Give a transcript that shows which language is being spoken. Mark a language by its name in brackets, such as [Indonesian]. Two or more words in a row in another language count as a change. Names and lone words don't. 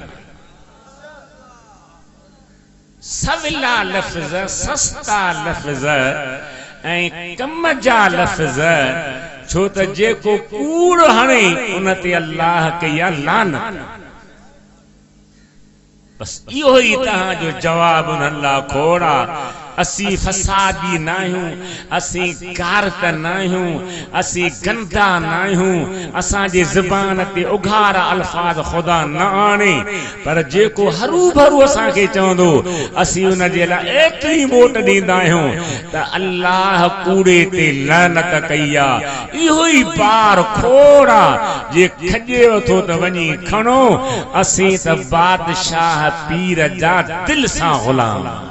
[Sindhi] सवला लफ़्ज़, सस्ता लफ़्ज़ ऐं कम जा लफ़्ज़, छो त जेको कूड़ हणे उन ते अल्लाह कई आहे लानत। बस इहो ई तव्हांजो जवाब उन्हनि लाइ खोड़ आहे। असी फसादी ना आहियूं, असी कारत ना आहियूं, असी गंदा ना आहियूं, असांजे ज़बान ते उघारा अल्फाज खुदा न आणे, पर जेको हरू भरू असांखे चवंदो असी उन जे लाइ एतिरी वोट ॾींदा आहियूं त अल्लाह कूड़े ते लानत कई आहे। इहो ई बार खोड़ा जे खॼे वठो त वञी खणो, असीं त बादशाह पीर जा दिल सां ग़ुलाम।